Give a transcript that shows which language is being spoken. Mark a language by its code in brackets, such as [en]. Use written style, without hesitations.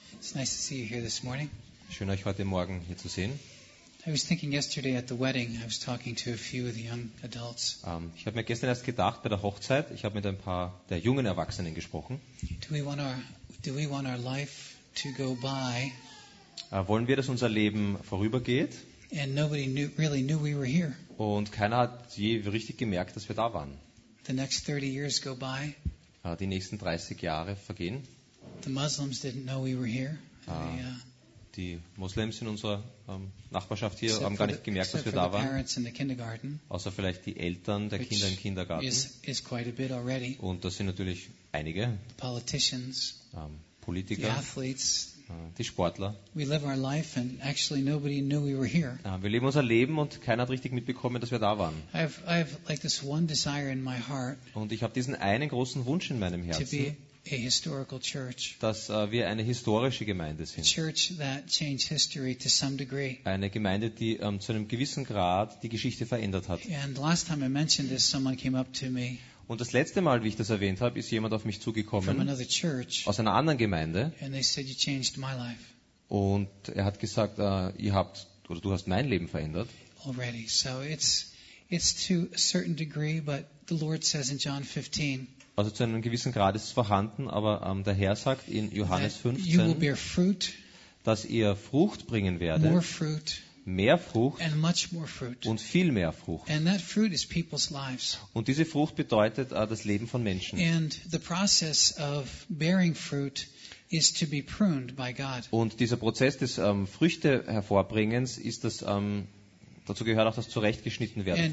[en] It's nice to see you here this morning. [de] Schön, euch heute Morgen hier zu sehen. [en] I was thinking yesterday at the wedding, I was talking to a few of the young adults. [de] Ich habe mir gestern erst gedacht bei der Hochzeit, ich habe mit ein paar der jungen Erwachsenen gesprochen. [en] Do we want our life to go by? [de] Wollen wir, dass unser Leben vorübergeht? [en] And nobody really knew we were here. [de] Und keiner hat je richtig gemerkt, dass wir da waren. [en] The next 30 years go by. [de] Die nächsten 30 Jahre vergehen. [en] The Muslims didn't know we were here. [de] Die Muslims in unserer Nachbarschaft hier haben gar nicht gemerkt, dass wir da waren. Außer vielleicht die Eltern der Kinder im Kindergarten. [en] Is quite a bit already. [de] Und das sind natürlich einige. [en] The politicians, [de] Politiker, [en] the athletes, [de] die Sportler. [en] We live our life and actually nobody knew we were here. [de] Wir leben unser Leben und keiner hat richtig mitbekommen, dass wir da waren. [en] I have like this one desire in my heart, [de] und ich habe diesen einen großen Wunsch in meinem Herzen, [en] a historical church. [de] Dass wir eine historische Gemeinde sind. [en] A church that changed history to some degree. [de] Eine Gemeinde, die zu einem gewissen Grad die Geschichte verändert hat. [en] And last time I mentioned this, someone came up to me. [de] Und das letzte Mal, wie ich das erwähnt habe, ist jemand auf mich zugekommen. [en] From another church, [de] aus einer anderen Gemeinde. [en] And they said, you changed my life. [de] Und er hat gesagt, ihr habt oder du hast mein Leben verändert. [en] Already, so it's to a certain degree, but the Lord says in John 15. [de] Also zu einem gewissen Grad ist es vorhanden, aber der Herr sagt in Johannes [en] 15, fruit, [de] dass ihr Frucht bringen werdet, [en] more fruit, [de] mehr Frucht [en] and much more fruit. [de] Und viel mehr Frucht. [en] And that fruit is people's lives. [de] Und diese Frucht bedeutet das Leben von Menschen. [en] And the process of bearing fruit is to be pruned by God. [de] Und dieser Prozess des Früchte hervorbringens ist das, dazu gehört auch das zurechtgeschnitten werden